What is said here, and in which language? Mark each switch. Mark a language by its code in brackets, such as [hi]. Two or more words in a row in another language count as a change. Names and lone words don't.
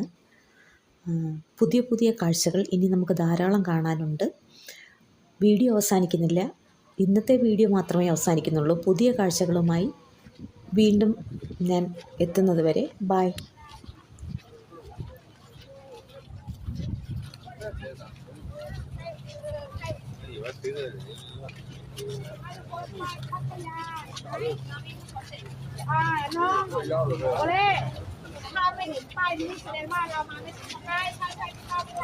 [ml] പുതിയ കാഴ്ചകൾ ഇനി നമുക്ക് ധാരാളം കാണാനുണ്ട്. വീഡിയോ അവസാനിക്കുന്നില്ല. ഇന്നത്തെ വീഡിയോ മാത്രമേ അവസാനിക്കുന്നുള്ളൂ. പുതിയ കാഴ്ചകളുമായി വീണ്ടും ഞാൻ എത്തുന്നത് വരെ ബൈ. [th] น้องโอเล่ถ้าไม่เห็นป้ายนี้แสดงว่าเรามาไม่ถึงใช่